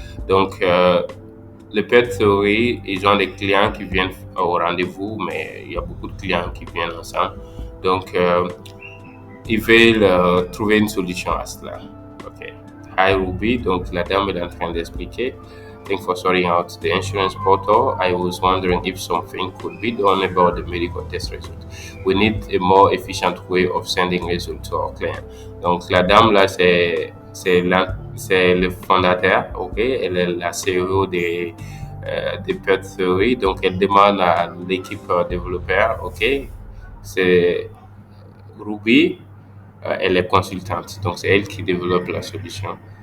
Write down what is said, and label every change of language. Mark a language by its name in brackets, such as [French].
[French] Donc, le Pet Theory, ils ont des clients qui viennent au rendez-vous, mais il y a beaucoup de clients qui viennent ensemble. Donc, ils veulent trouver une solution à cela. OK. Hi Ruby, donc la dame est en train d'expliquer. [English] Thanks for sorting out the insurance portal. I was wondering if something could be done about the medical test result. We need a more efficient way of sending results to our client. [French] Donc la dame là, c'est le fondateur, ok? Elle est la CEO de Pet Theory, donc elle demande à l'équipe développeur, ok? C'est Ruby, elle est consultante, donc c'est elle qui développe la solution.